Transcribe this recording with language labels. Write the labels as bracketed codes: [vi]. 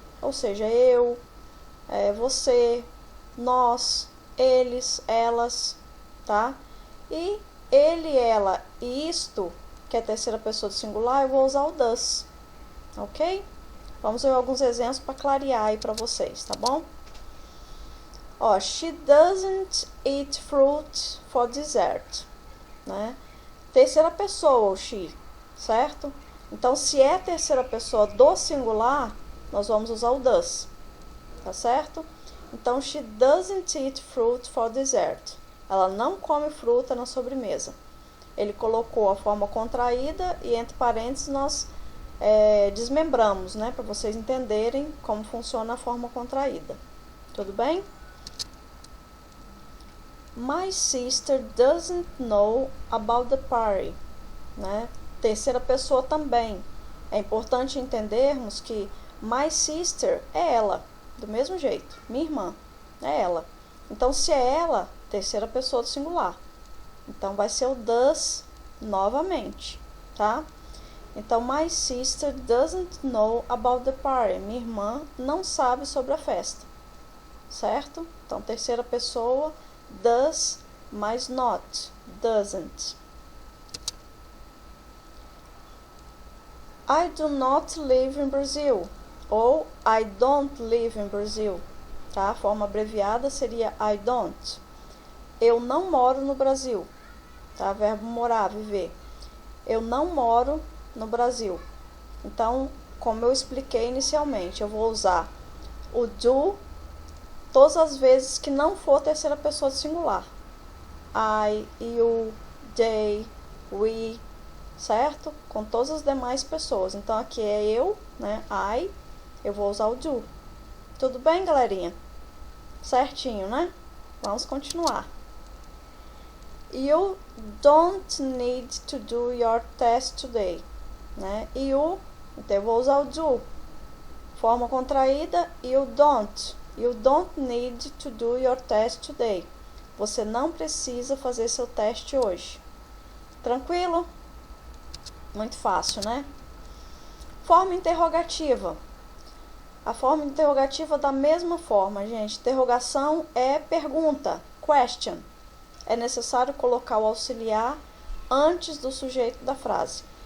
[pt] Ou seja, eu, você, nós, eles, elas, tá? E ele, ela e isto, que é terceira pessoa do singular, eu vou usar o does, ok? Vamos ver alguns exemplos para clarear aí para vocês, tá bom? [en] She doesn't eat fruit for dessert, né? [pt] Terceira pessoa, o she, certo? Então, se é terceira pessoa do singular, nós vamos usar o does, tá certo? [en] Então, she doesn't eat fruit for dessert. [pt] Ela não come fruta na sobremesa. Ele colocou a forma contraída e entre parênteses nós desmembramos, né? Para vocês entenderem como funciona a forma contraída. Tudo bem? [en] My sister doesn't know about the party, né? [pt] Terceira pessoa também. É importante entendermos que [en] my sister [pt] é ela, do mesmo jeito. Minha irmã é ela. Então, se é ela, terceira pessoa do singular. Então, vai ser o does novamente, tá? [en] Então, my sister doesn't know about the party. [pt] Minha irmã não sabe sobre a festa, certo? Então, terceira pessoa, does mais not, doesn't. [en] I do not live in Brazil, ou I don't live in Brazil, tá? [pt] A forma abreviada seria [en] I don't. [pt] Eu não moro no Brasil, tá? Verbo morar, viver. Eu não moro no Brasil. Então, como eu expliquei inicialmente, eu vou usar o do todas as vezes que não for terceira pessoa de singular. [en] I, you, they, we, certo? [pt] Com todas as demais pessoas. Então, aqui é eu, né? I, eu vou usar o do. Tudo bem, galerinha? Certinho, né? Vamos continuar. [en] You don't need to do your test today, né? [pt] You, então eu vou usar o do. Forma contraída, [en] you don't. You don't need to do your test today. [pt] Você não precisa fazer seu teste hoje. Tranquilo? Muito fácil, né? Forma interrogativa. A forma interrogativa da mesma forma, gente. Interrogação é pergunta, question. É necessário colocar o auxiliar antes do sujeito da frase.